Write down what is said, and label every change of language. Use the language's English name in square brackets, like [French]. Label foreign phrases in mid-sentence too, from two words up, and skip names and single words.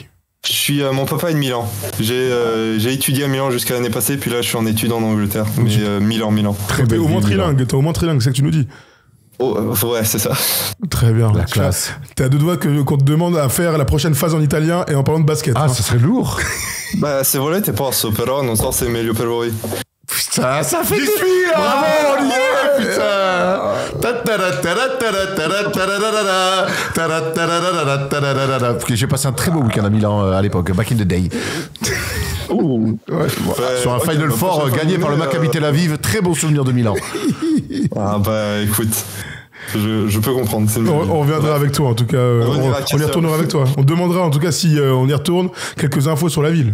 [French] Mon papa est de Milan. J'ai étudié à Milan jusqu'à l'année passée, puis là je suis en études en Angleterre. Mais Milan. Très bien. T'es au moins trilingue, c'est ce que tu nous dis. Oh, ouais, c'est ça. Très bien. La classe. T'es à 2 doigts qu'on te demande à faire la prochaine phase en italien et en parlant de basket. Ah, ça serait lourd. [Italian] Se volete posso, però non so se è meglio per voi. [French] Putain, ça fait des bravo, on y est, putain. J'ai passé un très beau week-end à Milan à l'époque, [English] back in the day. [French] Sur un Final Four gagné par le Maccabi Tel Aviv, très beau souvenir de Milan. Écoute, je peux comprendre. On reviendra avec toi en tout cas. On y retournera avec toi. On demandera en tout cas si on y retourne quelques infos sur la ville.